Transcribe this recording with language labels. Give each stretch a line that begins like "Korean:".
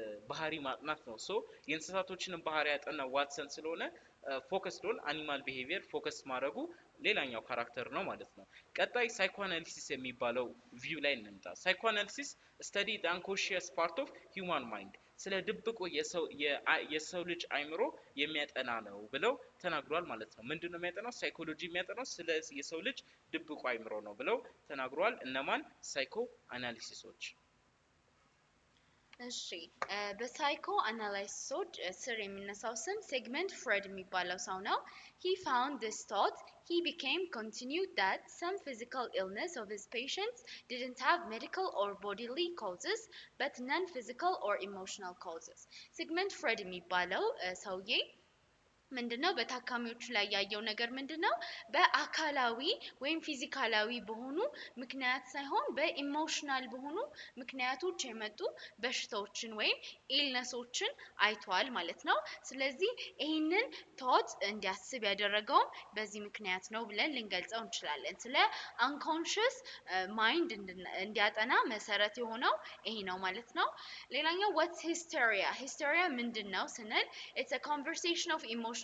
Amharic: ባህሪ ማጥናት ነው። ሶ የእንስሳቶችንም ባህሪ ያጠናው ዋትሰን ስለሆነ
English: ፎከስድ ኦን አኒማል ቢሄቪየር
Amharic: ፎከስ ማድረጉ ሌላኛው ካራክተር ነው ማለት ነው። ቀጣይ ሳይኮአናሊሲስ የሚባለው ቪው ላይ እንምጣ።
English: ሳይኮአናሊሲስ ስተዲ ዘ አንኮንሺየስ ፓርት ኦፍ ሂውማን ማይንድ
Amharic: ስለ ድብቁ የሰው ልጅ አይምሮ የሚያጠና ነው ብለው ተናግሯል ማለት ነው። ምንድነው የሚያጠናው? ሳይኮሎጂ የሚያጠናው ስለ የሰው ልጅ ድብቁ አይምሮ ነው ብለው ተናግሯል። እነማን? ሳይኮ አናሊሲሶች። እሺ በሳይኮ አናላይሲሶች ስር የሚነሳው ስም ሴግመንት ፍሬድ የሚባለው ሰው ነው።
English: he found this thought he became continued that some physical illness of his patients didn't have medical or bodily causes but non-physical or emotional causes
Amharic: ሴግመንት ፍሬድ የሚባለው ሰውዬ ምንድነው በታካሚዎቹ ላይ ያየው ነገር ምንድነው? በአካላዊ ወይም ፊዚካላዊ በሆኑ ምክንያት ሳይሆን በኢሞሽናል በሆኑ ምክንያቶች የመጡ በሽታዎችን ወይም ኢልነሶችን አይቷል ማለት ነው። ስለዚህ ይሄንን ቶት እንዲያስብ ያደረገው በዚህ ምክንያት ነው ብለን ልንገልጸው እንችላለን። ስለ አንኮንሺየስ ማይንድ እንዲያጠና መሰረት የሆነው ይሄ ነው ማለት ነው። ሌላኛው
English: what's hysteria
Amharic: ምንድነው ስንል
English: it's a conversation of emotional